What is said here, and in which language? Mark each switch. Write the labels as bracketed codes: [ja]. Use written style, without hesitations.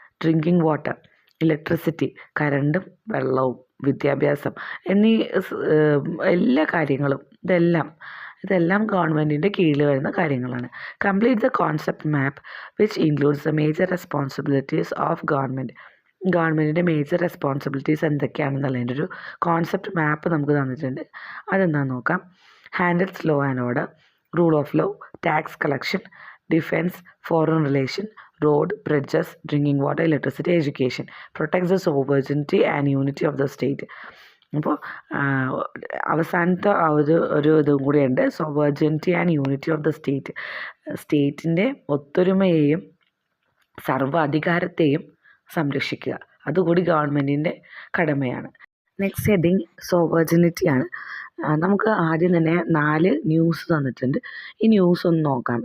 [ml] Drinking water, electricity, കറണ്ടും വെള്ളവും, വിദ്യാഭ്യാസം എന്നീ എല്ലാ കാര്യങ്ങളും ഇതെല്ലാം ഗവൺമെൻറ്റിൻ്റെ കീഴിൽ വരുന്ന കാര്യങ്ങളാണ്. [en] Complete the concept map which includes the major responsibilities of government. [ml] ഗവൺമെൻറ്റിൻ്റെ മേജർ റെസ്പോൺസിബിലിറ്റീസ് എന്തൊക്കെയാണെന്നുള്ളതിൻ്റെ ഒരു കോൺസെപ്റ്റ് മാപ്പ് നമുക്ക് തന്നിട്ടുണ്ട്. അതെന്താണെന്ന് നോക്കാം. [en] Handles law and order, rule of law, tax collection, defence, foreign relation, road, bridges, drinking water, electricity, education, protects the sovereignty and unity of the state. [ml] അപ്പോൾ അവസാനത്തെ ഒരു ഇതും കൂടിയുണ്ട്, [en] Sovereignty and unity of the state. [ml] സ്റ്റേറ്റിൻ്റെ ഒത്തൊരുമയെയും സർവ്വാധികാരത്തെയും സംരക്ഷിക്കുക, അതുകൂടി ഗവൺമെൻറ്റിൻ്റെ കടമയാണ്. Next heading സോവറിജിനിറ്റിയാണ്. നമുക്ക് ആദ്യം തന്നെ 4 ന്യൂസ് തന്നിട്ടുണ്ട്. ഈ ന്യൂസ് ഒന്ന് നോക്കാം.